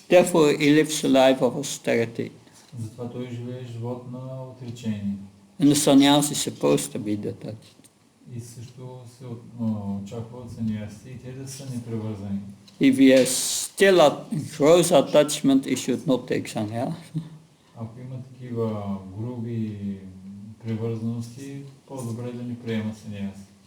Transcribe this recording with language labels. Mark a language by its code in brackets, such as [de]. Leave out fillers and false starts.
[en] Therefore, he lives a life of austerity. [bg] Затова той живее живот на отречение. [en] And the sannyasi is supposed to be detached. [bg] И също се очаква от саньяси те да са непривързани. [en] If he has still a gross attachment, he should not take sannyas. [bg] Ако има такива груби привързаности, по-добре да не приема саньяси.